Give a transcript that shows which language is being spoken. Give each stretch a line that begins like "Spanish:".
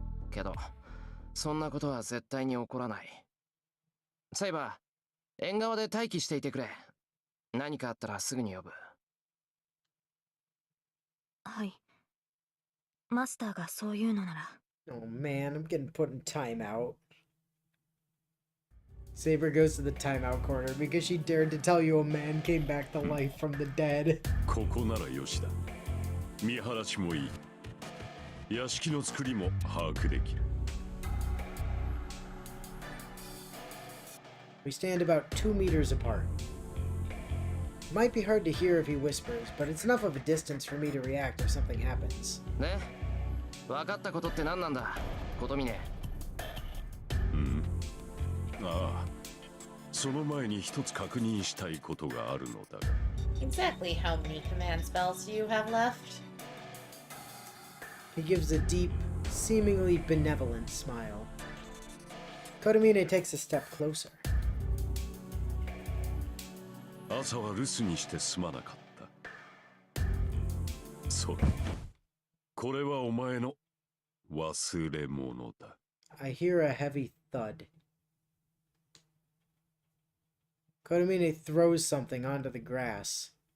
Japanese: けどそんなことは絶対に起こらない。セイバー、縁側で待機していてくれ。何かあったらすぐに呼ぶ。はい。マスターがそう言うのなら。
English: Oh man, I'm getting put in timeout. Saber goes to the timeout corner because she dared to tell you a man came back to life from the dead.
Japanese: ここならよしだ。見晴らしもいい。屋敷の作りも把握できる。
English: We stand about 2 meters apart. It might be hard to hear if he whispers, but it's enough of a distance for me to react if something happens.
Japanese: ね、分かったことって何なんだ、琴峰。ああ、その前に一つ確認したいことがあるのだが。
English: Exactly how many command spells do you have left? He gives a deep, seemingly benevolent smile. Kotomine takes a step closer.
Japanese: 朝は留守にしてすまなかった。そう。これはお前の忘れ物だ。
English: I hear a heavy thud. Kotomine throws something onto the grass.